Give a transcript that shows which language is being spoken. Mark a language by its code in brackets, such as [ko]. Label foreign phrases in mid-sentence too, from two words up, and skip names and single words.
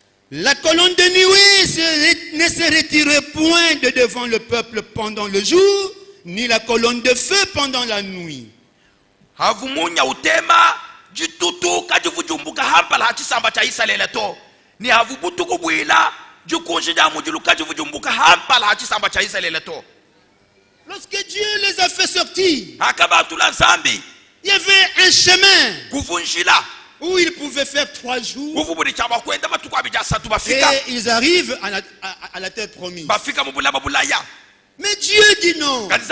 [fr] La colonne de nuée ne se retirait point de devant le peuple pendant le jour, ni la colonne de feu pendant la nuit. [cjk] Havumunya utema jitutu kajivujumbuka hampala hachisamba cha Israeli to. Ni havubutu kubwila jukunjija mujulu kajivujumbuka hampala hachisamba cha Israeli to. [fr] Lorsque Dieu les a fait sortir, [cjk] Akabatula Zambi, [fr] il y avait un chemin [cjk] kuvunjila [fr] où ils pouvaient faire 3 jours. Et ils arrivent à la terre promise. Mais Dieu dit non.